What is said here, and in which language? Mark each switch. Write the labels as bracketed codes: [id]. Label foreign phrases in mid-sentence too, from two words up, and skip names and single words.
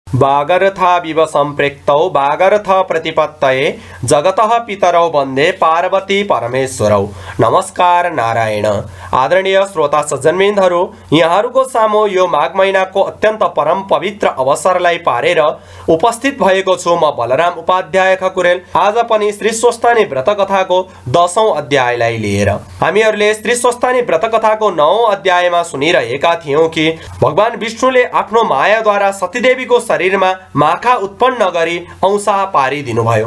[sa] वागर्था संप्रेक्तौ वागर्थ प्रतिपत्तये जगतः पितरौ वन्दे पार्वती परमेश्वरौ। [ne] नमस्कार नारायण। आदरणीय श्रोता सज्जनवृन्दहरू, यहाँहरूको सामु यो माघ महिनाको अत्यन्त परम पवित्र अवसरलाई पारेर उपस्थित भएको छु म बलराम उपाध्याय खकुरेल। आज पनि श्री स्वस्थानी व्रत कथाको 10औं अध्यायलाई लिएर हामीहरूले श्री स्वस्थानी व्रत कथाको 9औं अध्यायमा सुनिरहेका थियौं कि भगवान विष्णुले आफ्नो मायाद्वारा सतीदेवीको शरीरमा माखा उत्पन्न गरी औंसा पारिदिनु भयो।